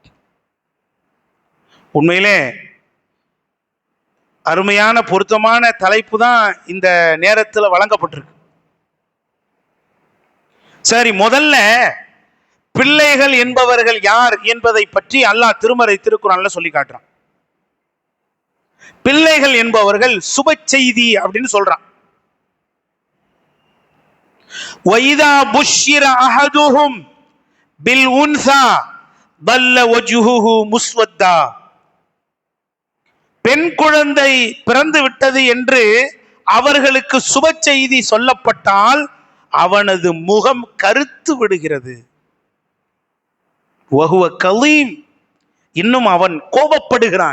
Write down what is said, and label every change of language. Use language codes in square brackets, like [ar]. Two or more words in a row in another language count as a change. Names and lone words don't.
[ta] உண்மையிலே அருமையான பொருத்தமான தலைப்பு தான் இந்த நேரத்தில் வழங்கப்பட்டிருக்கு. சரி, முதல்ல பிள்ளைகள் என்பவர்கள் யார் என்பதை பற்றி அல்லாஹ் திருமறை திருக்குர்ஆன்ல சொல்லி காட்டுறான். பிள்ளைகள் என்பவர்கள் சுப செய்தி அப்படின்னு சொல்றான். [ar] وَإِذَا بُشِّرَ أَحَدُهُمْ بِالْأُنْثَى ظَلَّ وَجْهُهُ مُسْوَدًّا. [ta] பெண் குழந்தை பிறந்து விட்டது என்று அவர்களுக்கு சுப செய்தி சொல்லப்பட்டால் அவனது முகம் கருத்து விடுகிறது. [ar] وهو كليم, [ta] இன்னும் அவன் கோபப்படுகிறான்.